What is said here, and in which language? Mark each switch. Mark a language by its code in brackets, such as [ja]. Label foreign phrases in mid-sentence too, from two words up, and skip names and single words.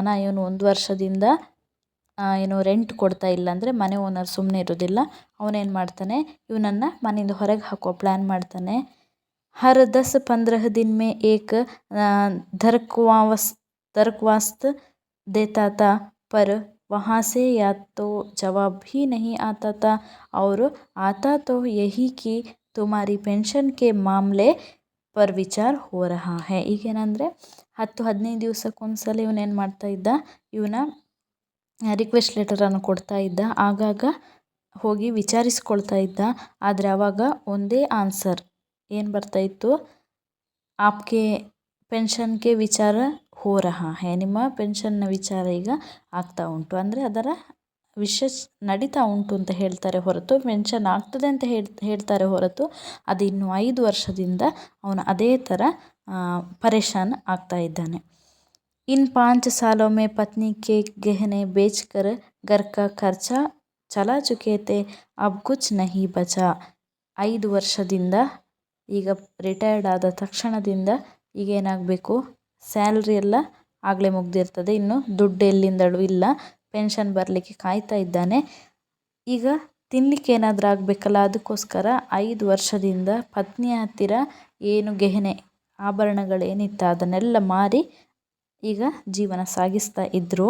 [kn] ಇವನು 1 ವರ್ಷದಿಂದ ಏನು ರೆಂಟ್ ಕೊಡ್ತಾ ಇಲ್ಲ ಅಂದರೆ ಮನೆ ಓನರ್ ಸುಮ್ಮನೆ ಇರೋದಿಲ್ಲ. ಅವನೇನು ಮಾಡ್ತಾನೆ, ಇವನನ್ನು ಮನೆಯಿಂದ ಹೊರಗೆ ಹಾಕೋ ಪ್ಲ್ಯಾನ್ ಮಾಡ್ತಾನೆ. [hi] हर 10-15 दिन में एक दरख्वास्त देता था, पर वहाँ से या तो जवाब भी नहीं आता था और आता तो यही कि तुम्हारी पेंशन के मामले पर विचार हो रहा है. [kn] ಈಗೇನಂದರೆ 10-15 ದಿವಸಕ್ಕೊಂದ್ಸಲ ಇವನೇನು ಮಾಡ್ತಾ ಇದ್ದ, ಇವನ ರಿಕ್ವೆಸ್ಟ್ ಲೆಟರನ್ನು ಕೊಡ್ತಾ ಇದ್ದ. ಆಗಾಗ ಹೋಗಿ ವಿಚಾರಿಸ್ಕೊಳ್ತಾ ಇದ್ದ. ಆದರೆ ಆವಾಗ ಒಂದೇ ಆನ್ಸರ್ ಏನು ಬರ್ತಾಯಿತ್ತು, [hi] आपके पेंशनगे विचार हो रहा है, [kn] ನಿಮ್ಮ ಪೆನ್ಷನ್ನ ವಿಚಾರ ಈಗ ಆಗ್ತಾ ಉಂಟು, ಅಂದರೆ ಅದರ ವಿಷಯ ನಡೀತಾ ಉಂಟು ಅಂತ ಹೇಳ್ತಾರೆ ಹೊರತು ಪೆನ್ಷನ್ ಆಗ್ತದೆ ಅಂತ ಹೇಳ್ತಾರೆ ಹೊರತು ಅದು ಇನ್ನು 5 ವರ್ಷದಿಂದ ಅವನು ಅದೇ ಥರ ಪರೇಶಾನ್ ಆಗ್ತಾ ಇದ್ದಾನೆ. [hi] इन 5 सालों में पत्नी के गहने बेचकर घर का खर्चा चला चुके थे, अब कुछ नहीं बचा. [kn] 5 ವರ್ಷದಿಂದ ಈಗ ರಿಟೈರ್ಡ್ ಆದ ತಕ್ಷಣದಿಂದ ಈಗ ಏನಾಗಬೇಕು, ಸ್ಯಾಲ್ರಿ ಎಲ್ಲ ಆಗಲೇ ಮುಗ್ದಿರ್ತದೆ, ಇನ್ನು ದುಡ್ಡು ಎಲ್ಲಿಂದಲೂ ಇಲ್ಲ, ಪೆನ್ಷನ್ ಬರಲಿಕ್ಕೆ ಕಾಯ್ತಾ ಇದ್ದಾನೆ. ಈಗ ತಿನ್ನಲಿಕ್ಕೆ ಏನಾದರೂ ಆಗಬೇಕಲ್ಲ, ಅದಕ್ಕೋಸ್ಕರ 5 ವರ್ಷದಿಂದ ಪತ್ನಿಯ ಹತ್ತಿರ ಏನು ಗೆಹನೆ ಆಭರಣಗಳೇನಿತ್ತು ಅದನ್ನೆಲ್ಲ ಮಾರಿ ಈಗ ಜೀವನ ಸಾಗಿಸ್ತಾ ಇದ್ದರು.